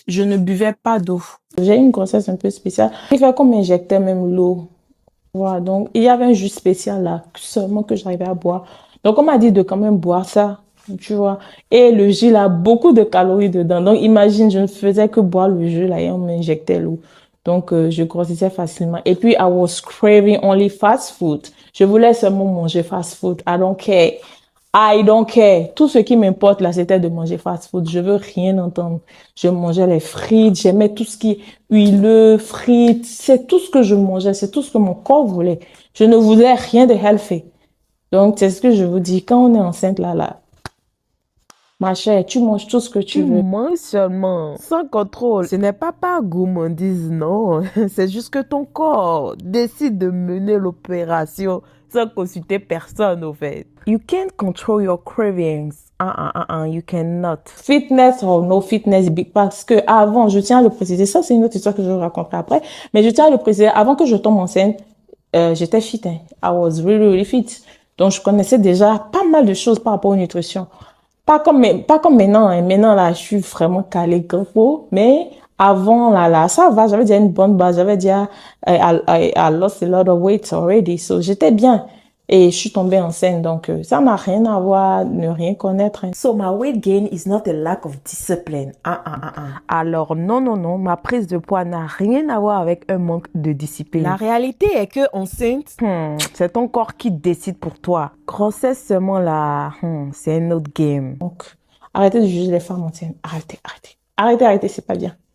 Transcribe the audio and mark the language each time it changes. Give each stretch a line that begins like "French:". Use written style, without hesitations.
French: Je ne buvais pas d'eau. J'ai eu une grossesse un peu spéciale. Il fait qu'on m'injectait même l'eau. Voilà, donc il y avait un jus spécial là, seulement que j'arrivais à boire. Donc on m'a dit de quand même boire ça, tu vois. Et le jus là, beaucoup de calories dedans. Donc imagine, je ne faisais que boire le jus là et on m'injectait l'eau. Donc je grossissais facilement. Et puis
English: I was craving only fast food.
French: Je voulais seulement manger fast food.
English: I don't care. I don't care.
French: Tout ce qui m'importe là, c'était de manger fast food. Je veux rien entendre. Je mangeais les frites, j'aimais tout ce qui est huileux, frites. C'est tout ce que je mangeais, c'est tout ce que mon corps voulait. Je ne voulais rien de healthy. Donc, c'est ce que je vous dis. Quand on est enceinte là, ma chère, tu manges tout ce que tu veux. Tu manges seulement, sans contrôle. Ce n'est pas par gourmandise, non. C'est juste que ton corps décide de mener l'opération sans consulter personne, au fait.
English: You can't control your cravings. You cannot. Fitness or no fitness,
French: parce que avant, je tiens à le préciser, ça c'est une autre histoire que je vais raconter après, mais je tiens à le préciser, avant que je tombe enceinte, j'étais fit, hein.
English: I was really, really fit.
French: Donc, je connaissais déjà pas mal de choses par rapport aux nutrition. Pas comme maintenant, hein. Maintenant, là, je suis vraiment calée gros, mais avant, là, ça va, j'avais déjà une bonne base, j'avais déjà,
English: I lost a lot of weight already, so
French: j'étais bien. Et je suis tombée enceinte, donc ça n'a rien à voir, ne rien connaître, hein.
English: So my weight gain is not a lack of discipline.
French: Alors non, ma prise de poids n'a rien à voir avec un manque de discipline. La réalité est que enceinte, c'est ton corps qui décide pour toi. Grossesse seulement là, c'est un autre game. Donc, arrêtez de juger les femmes enceintes. Arrêtez, c'est pas bien.